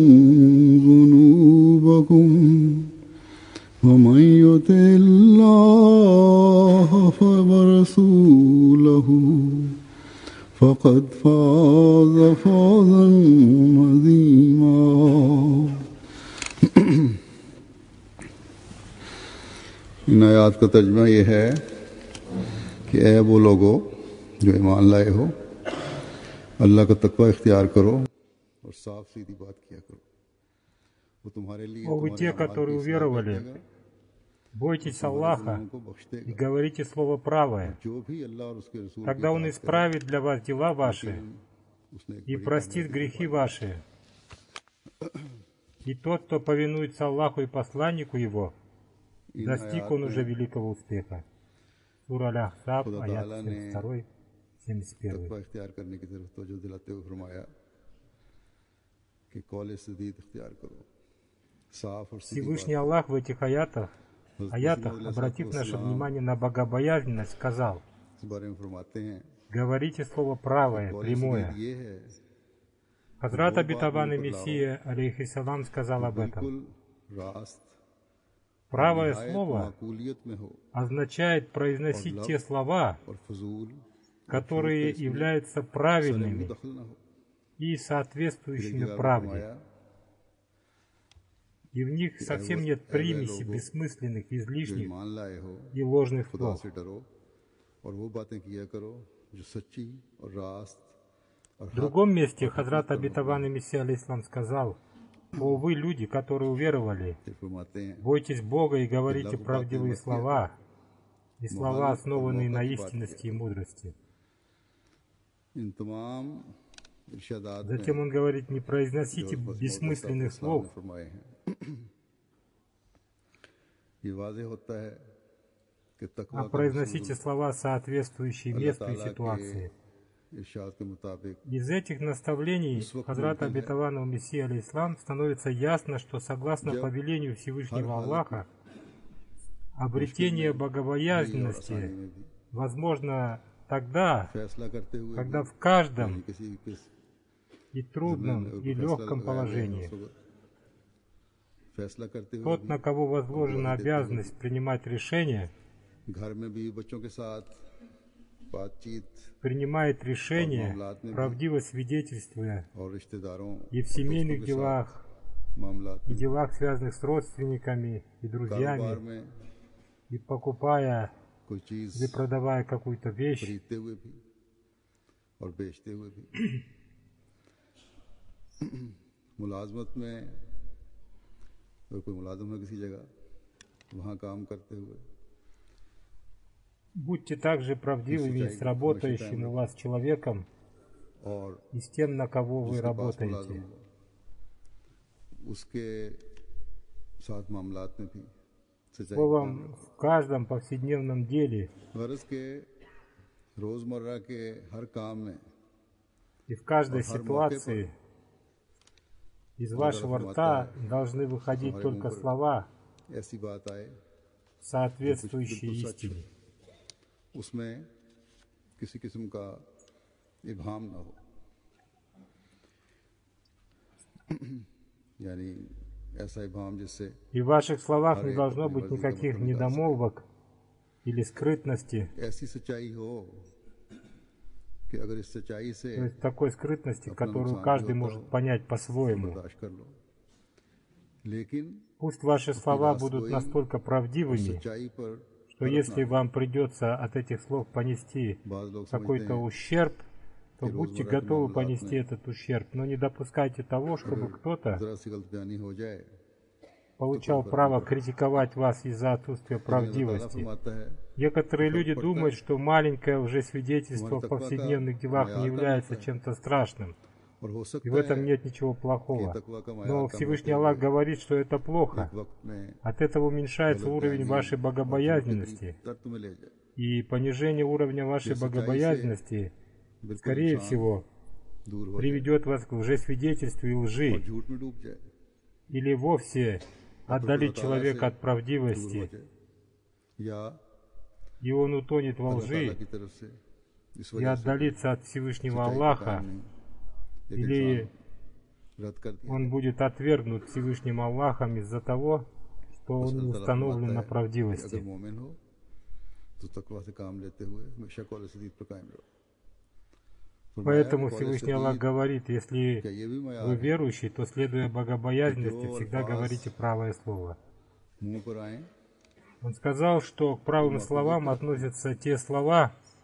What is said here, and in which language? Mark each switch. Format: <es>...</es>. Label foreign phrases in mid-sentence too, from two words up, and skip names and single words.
<ar>ذنوبكم ومن يطع الله ورسوله فقد فاز فوزا عظيما</ar> <ur>ان آیات کا ترجمہ یہ ہے کہ اے وہ لوگو جو ایمان لائے ہو اللہ کا تقویٰ اختیار کرو اور صاف سیدھی بات کیا کرو وہ تمہارے لیے</ur> <ru>О, вы те, которые уверовали, бойтесь Аллаха и говорите слово правое.</ru> <ur>جو بھی اللہ اور اس کے رسول</ur> <ru>Тогда Он исправит для вас дела ваши и простит грехи ваши. И тот, кто повинуется Аллаху и посланнику Его, достиг он уже великого успеха. Сура Аль-Ахзаб, аят 72, 71.</ru> <ur>تقویٰ اختیار کرنے کی طرف توجہ دلاتے ہوئے فرمایا کہ قول سدید اختیار کرو صاف اور سیدھی</ur> <ru>Всевышний Аллах в этих аятах, обратив наше внимание на богобоязненность, сказал:</ru> <ur>اس بارے میں فرماتے ہیں</ur> <ru>говорите слово правое, прямое.</ru> <ur>یہ ہے</ur> <ru>Хазрат обетованный Мессия, алейхиссалам, сказал об этом.</ru> <ur>بالکل راست</ur> <ru>Правое слово</ru> <ur>معقولیت میں ہو</ur> <ru>означает произносить те слова,</ru> <ur>اور فضول</ur> <ru>которые являются правильными</ru> <ur>دخل نہ ہو</ur> <ru>и соответствующими правде. И в них совсем нет примеси бессмысленных,</ru> <ur>जो</ur> <ru>излишних</ru> <ur>ایمان لائے ہو</ur> <ru>и ложных</ru> <ur>खुदा</ur> <ru>слов.</ru> <ur>سے ڈرو اور وہ باتیں کیا کرو جو سچی اور راست اور</ur> <ru>В другом месте Хазрат обетованный Мессия алейхиссалам сказал: «О вы, люди, которые уверовали,</ru> <ur>حق فرماتے ہیں</ur> <ru>бойтесь Бога и говорите правдивые слова, и слова, основанные на истинности и мудрости».</ru> <ur>ان تمام ارشادات میں</ur> <ru>Затем он говорит: не произносите бессмысленных слов,</ru> <ur>فرمائے ہیں یہ واضح ہوتا ہے کہ تقویٰ</ur> <ru>а произносите слова, соответствующие месту и ситуации.</ru> <ur>ارشاد کے مطابق</ur> <ru>Из этих наставлений Хазрата обетованного Мессии алейхиссалам становится ясно, что согласно повелению Всевышнего Аллаха, обретение богобоязненности возможно тогда,</ru> <ur>فیصلہ کرتے ہوئے</ur> <ru>когда в каждом</ru> <ur>کسی کس</ur> <ru>и трудном, и легком положении</ru> <ur>فیصلہ کرتے ہوئے</ur> <ru>тот, на кого возложена обязанность принимать решения,</ru> <ur>گھر میں بھی بچوں کے ساتھ بات چیت</ur> <ru>принимает решения, правдиво свидетельствуя</ru> <ur>اور رشتہ داروں</ur> <ru>и в семейных делах,</ru> <ur>मामलात</ur> <ru>и делах, связанных с родственниками и</ru> <ur>कारोबार</ur> <ru>друзьями,</ru> <ur>में</ur> <ru>и покупая</ru> <ur>کوئی چیز</ur> <ru>или продавая какую-то вещь,</ru> <ur>خریدتے ہوئے بھی اور بیچتے ہوئے بھی ملازمت میں اگر کوئی ملازم ہے کسی جگہ وہاں کام کرتے ہوئے</ur> <ru>будьте также правдивыми с работающим у вас человеком</ru> <ur>और</ur> <ru>и с тем, на кого вы</ru> <ur>جس کے پاس ملازم</ur> <ru>работаете.</ru> <ur>ہو اس کے ساتھ معاملات میں بھی سچائی</ur> <ru>Словом, в каждом повседневном деле</ru> <ur>غرض کے روزمرہ کے ہر کام میں</ur> <ru>и в каждой ситуации из вашего рта должны выходить только слова,</ru> <ur>ایسی بات آئے</ur> <ru>соответствующие истине.</ru> <ur>اس میں کسی قسم کا ابہام نہ ہو یعنی ایسا ابہام جس سے</ur> <ru>И в ваших словах не должно быть никаких недомолвок или скрытности,</ru> <ur>ایسی سچائی ہو کہ اگر اس سچائی سے</ur> <ru>то есть такой скрытности, которую каждый может понять по-своему.</ru> <ur>برداشت کر لو لیکن</ur> <ru>Пусть ваши слова будут настолько правдивыми,</ru> <ur>سچائی پر</ur> <ru>что если вам придется от этих слов понести</ru> <ur>بعض لوگ سمجھتے</ur> <ru>какой-то</ru> <ur>हैं</ur> <ru>ущерб, то будьте готовы понести этот ущерб, но не допускайте того, чтобы кто-то</ru> <ur>ذرا سی غلط بیانی ہو جائے</ur> <ru>получал право критиковать вас из-за отсутствия правдивости.</ru> <ur>فرماتا ہے</ur> <ru>Некоторые люди думают, что маленькое уже свидетельство в повседневных делах не является чем-то страшным,</ru> <ur>اور ہو</ur> <ru>и в</ru> <ur>सकता</ur> <ru>этом</ru> <ur>है</ur> <ru>нет ничего плохого.</ru> <ur>تقویٰ کا</ur> <ru>Но Всевышний Аллах говорит, что это плохо.</ru> <ur>وقت میں</ur> <ru>От этого уменьшается уровень вашей богобоязненности,</ru> <ur>درد میں لے جائے</ur> <ru>и понижение уровня вашей богобоязненности, скорее всего,</ru> <ur>دور ہو جائے</ur> <ru>приведет вас к лжесвидетельству и</ru> <ur>और</ur> <ru>лжи,</ru> <ur>جھوٹ میں ڈوب جائے,</ur> <ru>или вовсе отдалит человека от</ru> <ur>دور ہو</ur> <ru>правдивости,</ru> <ur>جائے، یا</ur> <ru>и он утонет во</ru> <ur>اللہ تعالیٰ</ur> <ru>лжи,</ru> <ur>کی طرف سے اس</ur> <ru>и</ru> <ur>وجہ سے</ur> <ru>отдалится от Всевышнего</ru> <ur>سچائی کا</ur> <ru>Аллаха,</ru> <ur>قائم نہیں، ایک</ur> <ru>или</ru> <ur>انسان رد کر دیا</ur> <ru>он будет отвергнут Всевышним Аллахом из-за того, что он не установлен на</ru> <ur>کہ اگر</ur> <ru>правдивости.</ru> <ur>مومن ہو تو تقویٰ سے کام لیتے ہوئے ہمیشہ قول سدید پر قائم رہو.</ur> <ru>Поэтому Всевышний Аллах говорит,</ru> <ur>क्या</ur> <ru>если</ru> <ur>یہ بھی</ur> <ru>вы</ru> <ur>معیار ہے</ur> <ru>верующий, то, следуя богобоязненности,</ru> <ur>जो</ur> <ru>всегда</ru> <ur>अल्फाज</ur> <ru>говорите правое слово.</ru> <ur>منہ پر آئے</ur> <ru>Он сказал, что к правым словам относятся те слова,</ru>